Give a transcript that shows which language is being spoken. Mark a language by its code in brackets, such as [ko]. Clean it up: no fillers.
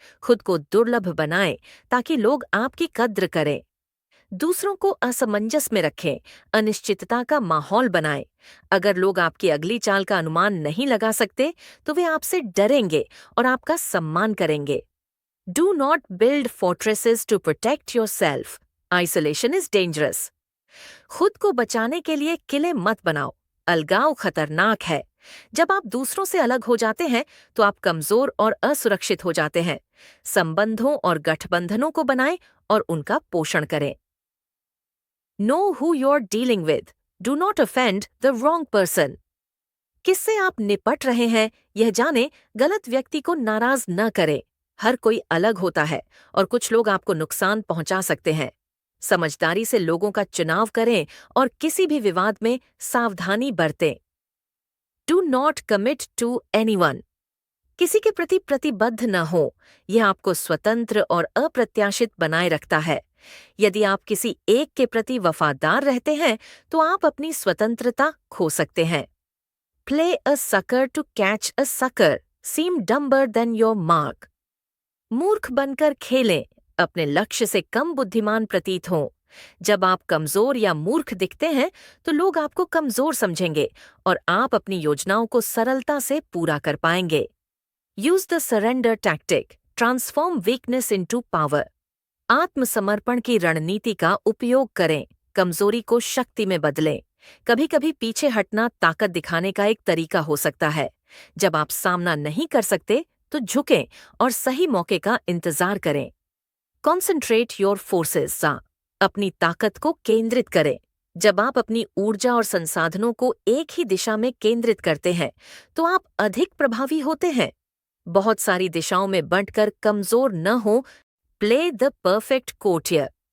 [hi] खुद को दुर्लभ बनाएं ताकि लोग आपकी कद्र करें। दूसरों को असमंजस में रखें, अनिश्चितता का माहौल बनाएं। अगर लोग आपकी अगली चाल का अनुमान नहीं लगा सकते, तो वे आपसे डरेंगे और आपका सम्मान करेंगे। [en] Do not build fortresses to protect yourself. Isolation is dangerous. [hi] खुद को बचाने के लिए किले मत बनाओ, अलगाव खतरनाक है। जब आप दूसरों से अलग हो जाते हैं तो आप कमजोर और असुरक्षित हो जाते हैं। संबंधों और गठबंधनों को बनाएं और उनका पोषण करें। [en] Know who you're dealing with. Do not offend the wrong person. [hi] किससे आप निपट रहे हैं यह जाने, गलत व्यक्ति को नाराज न करें। हर कोई अलग होता है और कुछ लोग आपको नुकसान पहुंचा सकते हैं। समझदारी से लोगों का चुनाव करें और किसी भी विवाद में सावधानी बरतें। [en] Do not commit to anyone. [hi] किसी के प्रति प्रतिबद्ध न हो, यह आपको स्वतंत्र और अप्रत्याशित बनाए रखता है। यदि आप किसी एक के प्रति वफादार रहते हैं तो आप अपनी स्वतंत्रता खो सकते हैं। [en] Play a sucker to catch a sucker. Seem dumber than your mark. [hi] मूर्ख बनकर खेलें, अपने लक्ष्य से कम बुद्धिमान प्रतीत हों। जब आप कमजोर या मूर्ख दिखते हैं तो लोग आपको कमजोर समझेंगे और आप अपनी योजनाओं को सरलता से पूरा कर पाएंगे। [en] Use the surrender tactic. Transform weakness into power. [hi] आत्मसमर्पण की रणनीति का उपयोग करें, कमजोरी को शक्ति में बदलें। कभी कभी पीछे हटना ताकत दिखाने का एक तरीका हो सकता है। जब आप सामना नहीं कर सकते तो झुकें और सही मौके का इंतजार करें। [en] Concentrate your forces. [hi] अपनी ताकत को केंद्रित करें। जब आप अपनी ऊर्जा और संसाधनों को एक ही दिशा में केंद्रित करते हैं तो आप अधिक प्रभावी होते हैं। बहुत सारी दिशाओं में बंटकर कमजोर न हो। [en] Play the perfect courtier.